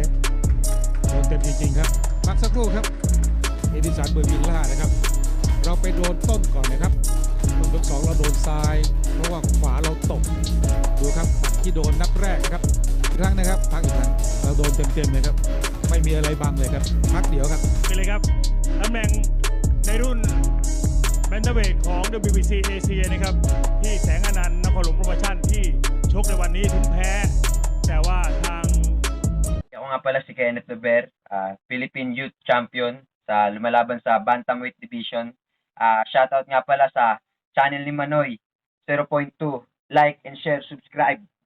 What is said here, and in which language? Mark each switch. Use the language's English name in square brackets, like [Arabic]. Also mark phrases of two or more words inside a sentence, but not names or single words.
[Thai] โดนเต็มจริงๆครับพักสักครู่ครับเอดิสันเบอร์วิลล่านะครับเราไปโดนต้นก่อนนะครับต้นยก2เราโดนซ้ายเพราะว่าขวาเราตกดูครับหมัดที่โดนนับแรกนะครับอีกครั้งนะครับพักอีกครั้งเราโดนเต็มๆเลยครับไม่มีอะไรบังเลยครับพักเดี๋ยวครับ ไปเลยครับตำแหน่งในรุ่นแบนเทเวทของ WBC เอเชียนะครับที่แสงอนันต์นครหลวงโปรโมชั่นที่ชกในวันนี้ถึงแพ้ แต่ว่าทาง [Filipino] Ako nga pala si Kenneth Dober, Philippine Youth Champion sa lumalaban sa Bantamweight Division. Shoutout nga pala sa channel ni Manoy, 0.2. [English] Like and share, subscribe.